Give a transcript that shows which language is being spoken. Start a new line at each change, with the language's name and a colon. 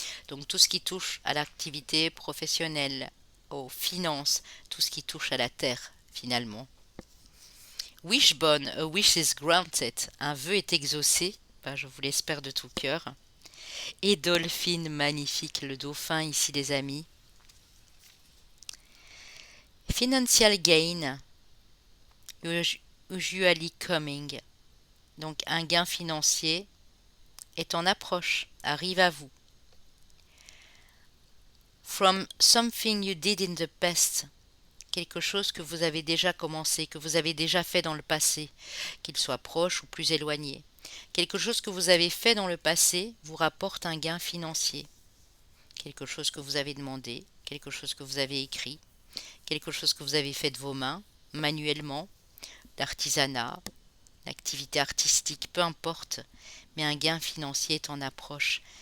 French: Donc tout ce qui touche à l'activité professionnelle, aux finances, tout ce qui touche à la terre finalement.
English: Wishbone, a wish is granted.
French: Un vœu est exaucé. Ben, je vous l'espère de tout cœur. Et Dolphin, magnifique, le dauphin ici les amis.
English: Financial gain, usually coming.
French: Donc un gain financier est en approche, arrive à vous.
English: From something you did in the past.
French: Quelque chose que vous avez déjà commencé, que vous avez déjà fait dans le passé, qu'il soit proche ou plus éloigné. Quelque chose que vous avez fait dans le passé vous rapporte un gain financier. Quelque chose que vous avez demandé, quelque chose que vous avez écrit, quelque chose que vous avez fait de vos mains, manuellement, d'artisanat, d'activité artistique, peu importe, mais un gain financier est en approche.